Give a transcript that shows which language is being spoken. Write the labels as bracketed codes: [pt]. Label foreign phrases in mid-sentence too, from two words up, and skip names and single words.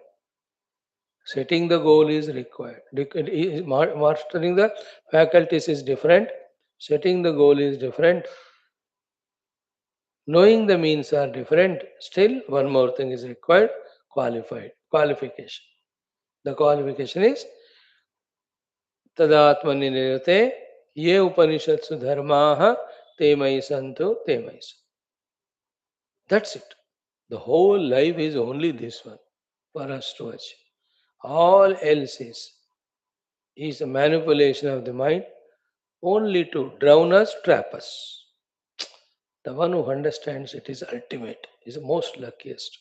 [en] Setting the goal is required. Mastering the faculties is different. Setting the goal is different. Knowing the means are different. Still, one more thing is required, qualification. The qualification is [sa] तदात्मनि निरते ये उपनिषत्सु धर्माः ते मयि सन्तु ते मयि सन्तु. [en] That's it. The whole life is only this one for us to achieve. All else is a manipulation of the mind only to drown us, trap us. The one who understands it is ultimate, is the most luckiest.